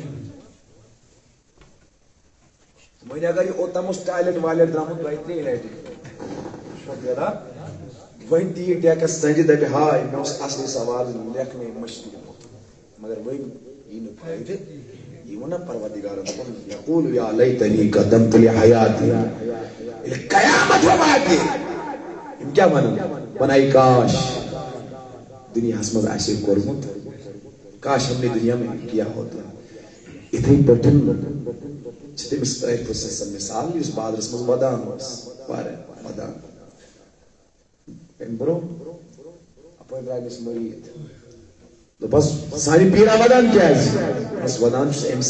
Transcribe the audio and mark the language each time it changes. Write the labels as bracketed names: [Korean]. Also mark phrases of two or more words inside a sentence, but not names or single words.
[Kashmiri] وۄنۍ اگر یہِ اوٚتام اوس ٹایلٹ وایلٹ درٛامُت 2-3 لٹہِ وۄنۍ دِیہِ ڈیکس ژنجہِ دپہِ ہاے مےٚ اوس اصلی سوال لیکھنے مشکل مگر وۄنۍ یی نہٕ فٲیدٕ یہِ ووٚن نا پروردگارن دوٚپُن [Arabic] یقول یا لیتنی قدمت لحیاتی [Kashmiri] ییٚلہِ قیامت واتہِ یِم کیٛاہ ونان ونان کاش دنیاہس منٛز آسہِ کوٚرمُت [Urdu] کاش ہم نے دنیا میں کیا ہوتا [Kashmiri] اتھے پٲٹھۍ چھِ تٔمِس ٲرفس سۄ مثال یُس بازرس منٛز ودان اوس واریاہ ودان امہِ برونٛہہ اپٲرۍ درٛاے أمِس مٔریٖد دوٚپس سانہِ پیٖرا ودان کیٛازِ دوٚپمس ودان چھُس امہِ